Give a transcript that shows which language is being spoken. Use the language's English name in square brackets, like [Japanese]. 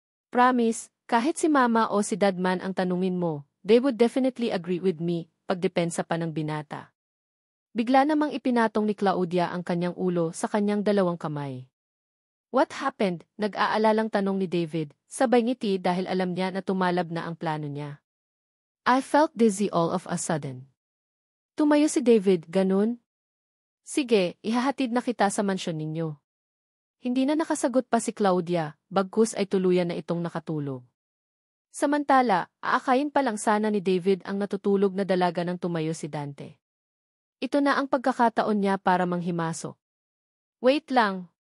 [Filipino] Promise, kahit si Mama o si Dad man ang tanungin mo, [English] they would definitely agree with me, [Filipino] pagdepensa pa ng binata. Bigla namang ipinatong ni Claudia ang kanyang ulo sa kanyang dalawang kamay. [English] What happened? [Filipino] Nag-aalalang tanong ni David, sabay ngiti dahil alam niya na tumalab na ang plano niya. [English] I felt dizzy all of a sudden. [Filipino] Tumayo si David, ganun? Sige, ihahatid na kita sa mansyon ninyo. Hindi na nakasagot pa si Claudia, bagkus ay tuluyan na itong nakatulog. Samantala, aakayin pa lang sana ni David ang natutulog na dalaga nang tumayo si Dante. Ito na ang pagkakataon niya para manghimasok. Wait lang.